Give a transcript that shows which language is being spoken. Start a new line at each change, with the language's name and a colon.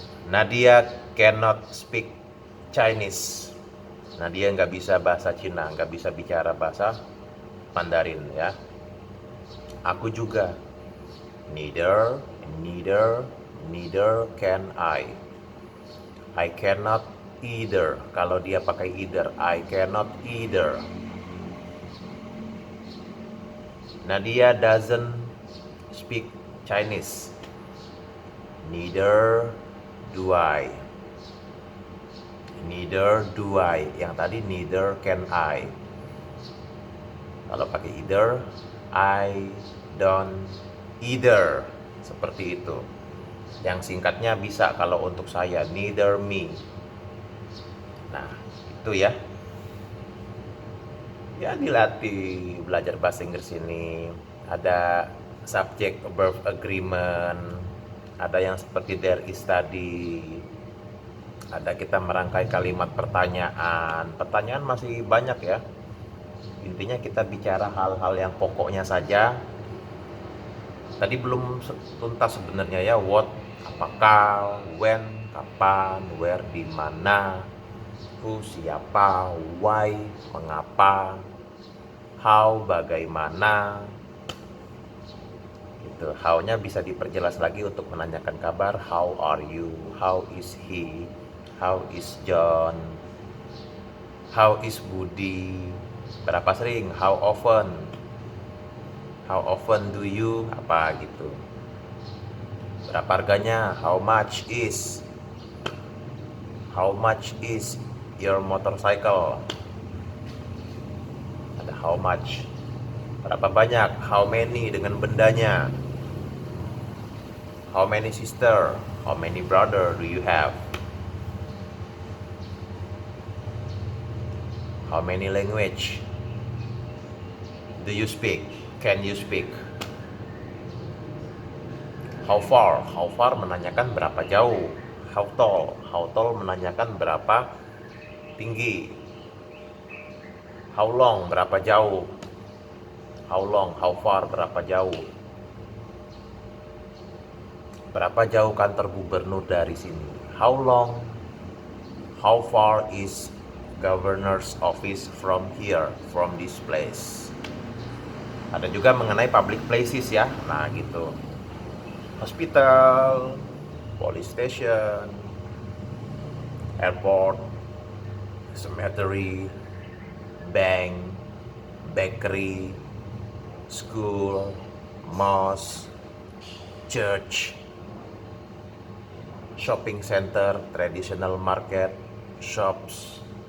English: Nadia cannot speak Chinese.
Indonesian: Nadia nggak bisa bahasa Cina, nggak bisa bicara bahasa Mandarin ya. Aku juga.
English: Neither, neither, neither can I. I cannot either.
Indonesian: Kalau dia pakai
English: either, I cannot either. Nadia doesn't speak Chinese. Neither do I. Neither do I.
Indonesian: Yang tadi
English: neither can I.
Indonesian: Kalau pakai
English: either, I don't either.
Indonesian: Seperti itu. Yang singkatnya bisa kalau untuk saya,
English: neither me.
Indonesian: Nah, itu ya. Ya dilatih belajar bahasa Inggris ini. Ada subject verb agreement. Ada yang seperti
English: there is study.
Indonesian: Ada kita merangkai kalimat pertanyaan. Pertanyaan masih banyak ya. Intinya kita bicara hal-hal yang pokoknya saja. Tadi belum tuntas sebenarnya ya. What, apakah, when, kapan, where, di mana, who, siapa, why, mengapa, how, bagaimana. Gitu. How-nya bisa diperjelas lagi untuk menanyakan kabar.
English: How are you? How is he? How is John? How is Budi?
Indonesian: Berapa sering?
English: How often? How often do you?
Indonesian: Apa gitu. Berapa harganya?
English: How much is? How much is your motorcycle?
Indonesian: Ada
English: how much.
Indonesian: Berapa banyak?
English: How many
Indonesian: dengan bendanya.
English: How many sister? How many brother do you have? How many language do you speak? Can you speak? How far? How far
Indonesian: menanyakan berapa jauh.
English: How tall? How tall
Indonesian: menanyakan berapa tinggi.
English: How long?
Indonesian: Berapa jauh.
English: How long? How far? Berapa jauh.
Indonesian: Berapa jauh kantor gubernur dari sini?
English: How long? How far is governor's office from here, from this place?
Indonesian: Ada juga mengenai public places ya. Nah gitu.
English: Hospital, police station, airport, cemetery, bank, bakery, school, mosque, church, shopping center, traditional market, shops.